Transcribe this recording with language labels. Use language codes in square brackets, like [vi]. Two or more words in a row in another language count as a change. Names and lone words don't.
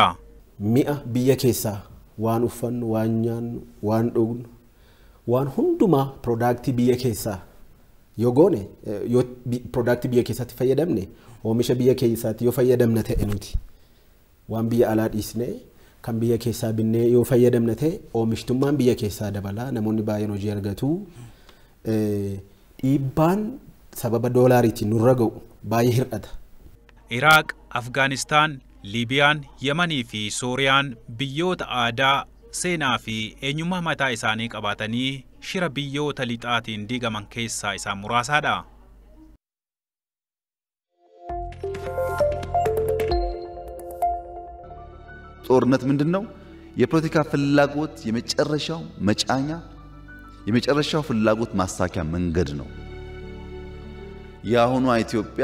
[om] Mi'a biyya keessaa waan uffannu, waan nyaannu, waan dhugnu, waan hundumaa piroodaaktii biyya keessaa yoo goone yoo piroodaaktii biyya keessaatti fayyadamne oomisha biyya keessaatti yoo fayyadamna ta'e nuti waan biyya alaa dhiisnee kan biyya keessaa binnee yoo fayyadamna ta'e oomishtummaan biyya keessaa dabalaa namoonni baay'een hojii argatu dhiibbaan sababa doolaariitiin nurra ga'u baay'ee hir'ata. Iraaq, Afgaanistaan, Liibiyaan, Yemanii fi Sooriyaan biyyoota aadaa, seenaa fi eenyummaa mataa isaanii qabaatanii shira biyyoota lixaatiin diigaman keessaa isaan muraasaadha. [am] ጦርነት ምንድነው? የፖለቲካ ፍላጎት የመጨረሻው መጫኛ የመጨረሻው ፍላጎት ማሳኪያ መንገድ ነው። የአሁኗ ኢትዮጵያ